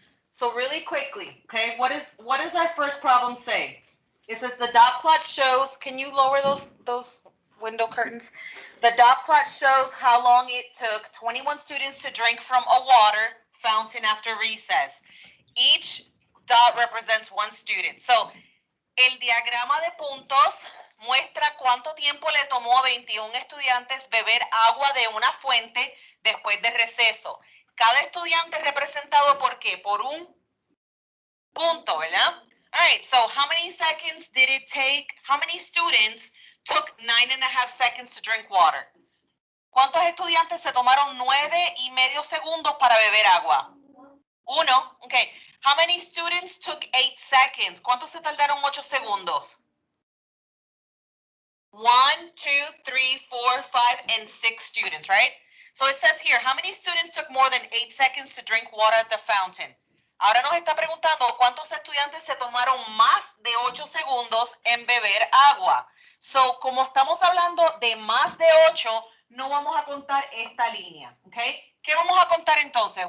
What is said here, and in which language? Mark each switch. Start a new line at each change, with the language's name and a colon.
English: So really quickly, okay, what does our first problem say? It says the dot plot shows, can you lower those window curtains? The dot plot shows how long it took 21 students to drink from a water fountain after recess. Each dot represents one student.
Spanish: So, el diagrama de puntos muestra cuánto tiempo le tomó a 21 estudiantes beber agua de una fuente después de receso. Cada estudiante es representado por qué? Por un punto, ¿verdad?
English: All right, so how many seconds did it take? How many students took 9.5 seconds to drink water?
Spanish: ¿Cuántos estudiantes se tomaron 9.5 segundos para beber agua?
English: 1. Okay. How many students took 8 seconds?
Spanish: ¿Cuántos se tardaron 8 segundos?
English: 1, 2, 3, 4, 5, and 6 students, right? So it says here, how many students took more than 8 seconds to drink water at the fountain?
Spanish: Ahora nos está preguntando cuántos estudiantes se tomaron más de 8 segundos en beber agua. So, como estamos hablando de más de 8, no vamos a contar esta línea, ¿ok? ¿Qué vamos a contar entonces?